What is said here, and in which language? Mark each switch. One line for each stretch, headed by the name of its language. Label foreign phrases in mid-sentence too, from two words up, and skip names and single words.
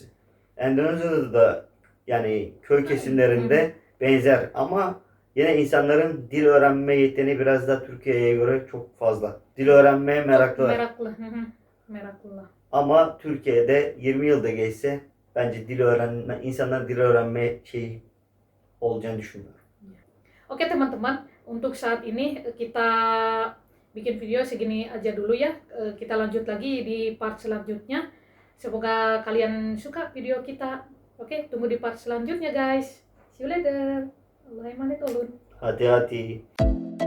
Turkish: Endonezya'da da yani köy kesimlerinde benzer ama yine insanların dil öğrenme yeteneği biraz da Türkiye'ye göre çok fazla. Dil öğrenmeye meraklılar. Meraklı. Meraklılar. Ama Türkiye'de 20 yılda geçse bence insanlar dil öğrenme şeyi olacağını düşünmüyorum.
Indonesian: Oke teman-teman, untuk saat ini kita bikin video segini aja dulu ya. Kita lanjut lagi di part selanjutnya. Semoga kalian suka video kita. Oke, tunggu di part selanjutnya guys.
English: See you later.
Turkish: Allah'a emanet olun. Hadi hadi.